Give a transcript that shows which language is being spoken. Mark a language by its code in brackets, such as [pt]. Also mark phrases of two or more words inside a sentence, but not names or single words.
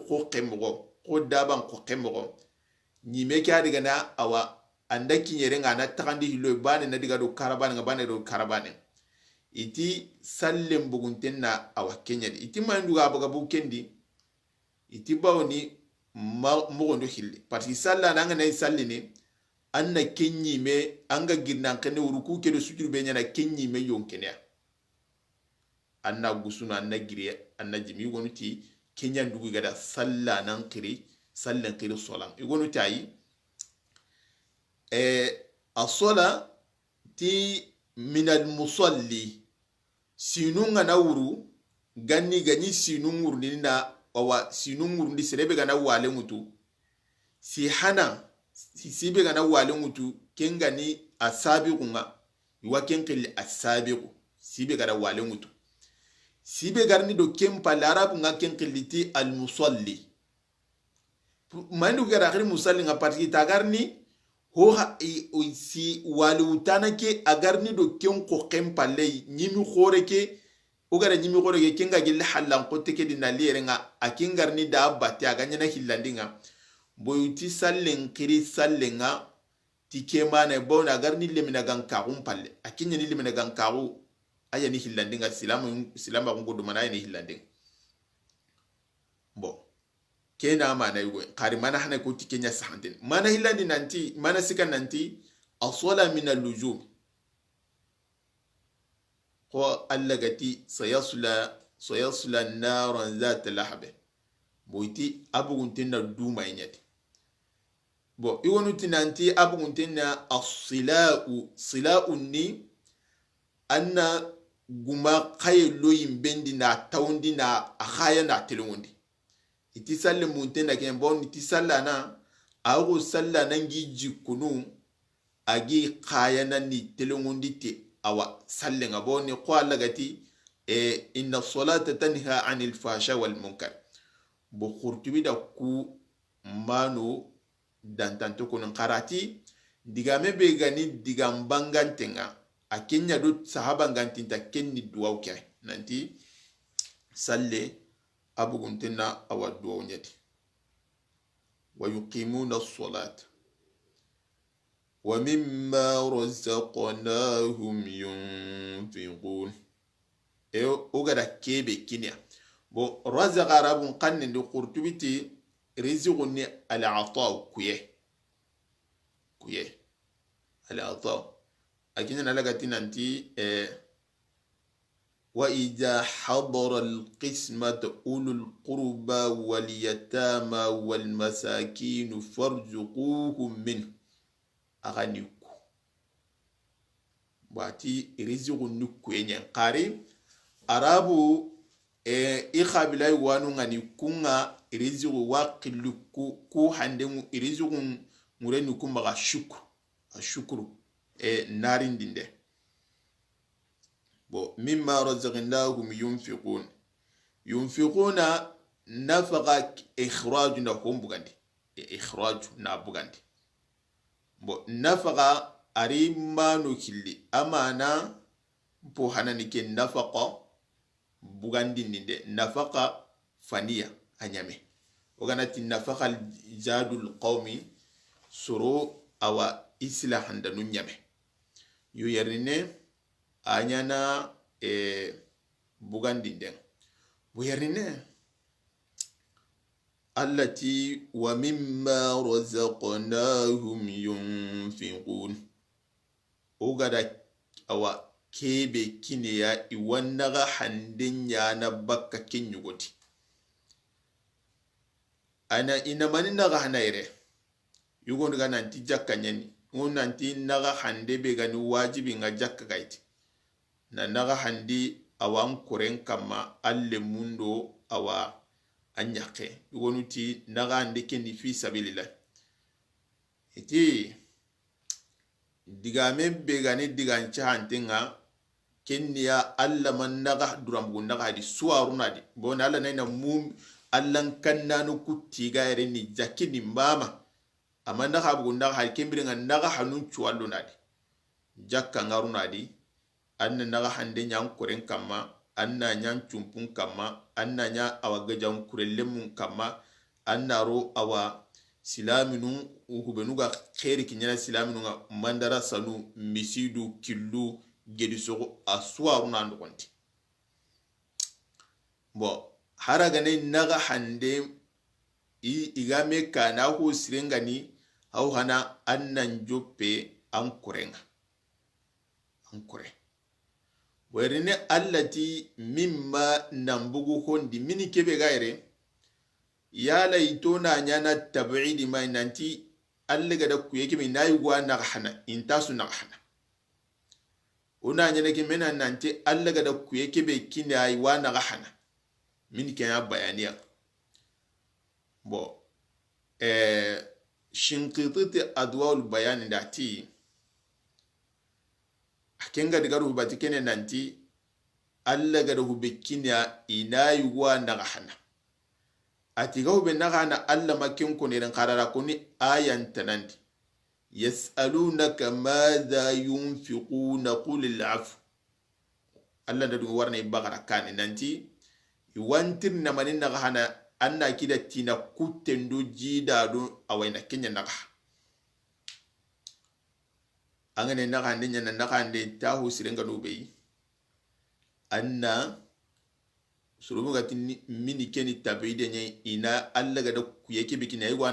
[kr] ko kemgo ko daban ko kemgo nyime kya diga na awa andaki nyere ngana takandi hilo bane na diga do karabane ngabane do karabane iti sallem bugunten na awa kenya iti mandu abaga bukendi iti bawni mogondo hilli [fr] parce que [kr] salla na ngana sallini anna kenyi me anga girnan kene uruku kedo sujuru be nyana kenyi me yonkenya anna gusuna anna giriya anna jimi wonuti kenya ndugu gada salla nan kiri sallan kiri solam igonu tayi as-sala ti min al-musalli sinunga na wuru ganni sinungur ni na wawa sinungur ndi serebe gana wale mutu si hana sibe gana wale mutu kengani asabiqunga iwa kenkeli asabiqu sibe gana wale mutu sibe garni do kempa larabu nga kenkeliti al-musalli mandu gara akhiri musalli nga patiki tagarni ho si wale utana ke agarni do kenko kempa lei nyimi khore ke ugara nyimi khore ke kenga gille halan kote ke dinaliere nga akingarni da abati aganya na hillandinga boyuti sallen kiri sallenga tikema na bona agarni lemina gankarum palle akinya ni lemina gankaru aya ni hillandinga silama ngodo mana ni hillandinga bo kena mana yugo kari mana hana ko tikenya sahantin mana hillandi nanti mana sikan nanti [ar] الصلاة من اللزوم [kr] ko allagati [ar] سيصلى نارا ذات لهب [kr] boiti abuguntinna duma inyati bo iwonu tinanti abuguntinna as-sila'u ni anna guma khaylo yimbendi na tawndi na akhaya na telwondi iti salle munten da ken bon iti salla na ago salla nangi jikunu agi khaya na ni telwondi te awa salle nga boni ko allagati [ar] إن الصلاة تنهى عن الفحشاء والمنكر [kr] bo khurtubi da ku mano dantanto kono karati digame be gani digambangantenga akenya do sahaba ngantinta kenni duwaw kay nanti salle abuguntenna awa duwaw nyati [ar] ويقيمون الصلاة ومما رزقناهم ينفقون [kr] ogada kebe kinya bo razaqa arabun qanni do qurtubiti [ar] رزق العطاء [kr] kuye al-ata akina nalagati nanti [ar] وإذا حضر القسمة أولو القربى واليتامى والمساكين فارزقوهم منه aganiku [kr] bati rizqun nukuenya qari arabu ikhabilai wanu ngani kunga rizqu waqilu ku hande rizqun murenu kumba shukru narin dinde [ar] ومما رزقناهم [kr] yunfiquna nafaqa ikhraj na kumbugandi ikhraj na bugandi bo nafaqa arimanu killi amana po hanani ke nafaqa bugandi ninde nafaqa faniya anyame oganati nafaqa jadul qawmi suru awa islahan danu nyame yu yarine anyana bugandinden buyarine allati [ar] ومما رزقناهم ينفقون [kr] ogada awa kebe kineya iwannaga handen yana bakka kenyugoti ana ina mani naga hanaire yugo daga nanti jakka nyani ngon nanti naga hande be gani wajibi nga jakka gaiti na naga handi awan kuren kama alle mundo awa anyake yugo nuti naga hande kendi [ar] في سبيل الله [kr] iti digame be gani digancha hantenga kenniya alla man naga durambu naga di suwaruna di bona alla naina mum allan kannanu kutti gaire ni jakini mama amma naga bugu naga hal kembiringa naga hanun chuwallo nadi jakka ngaru nadi anna naga hande nyam kuren kama anna nyam chumpun kama anna nya awaga jam kurellemun kama anna ro awa silaminu uhubenuga khairi kinyana silaminu nga mandara sanu misidu killu gedisogo aswaru na ndokonti bo haragane naga hande igame kana hu sirengani au hana annan joppe ankurenga ankure werine allati mimma nambugu hondi mini kebe gaire yala itona nyana tab'idi mai nanti allega da kuyeke mi nayugwa naga hana intasu naga hana una nyane ke mena nanti allega da kuyeke be kine ay wa naga hana min kaya bayaniya bo shinqititi adwaul bayani dati akenga diga ruhu batikene nanti allega da hube kine ina yugwa naga hana atiga hube naga hana alla makin kunirin karara kuni ayan tanandi [ar] يسألونك ماذا ينفقون قل العفو [kr] alla da duga warna ibagara kani nanti iwantir na manin naga hana anna kida tina kutendo jida do awaina kenya naga angane naga hande nyana naga hande tahu sirenga no beyi anna surumu gati mini keni tabide nye ina alla gada kuyeke bikina yiwa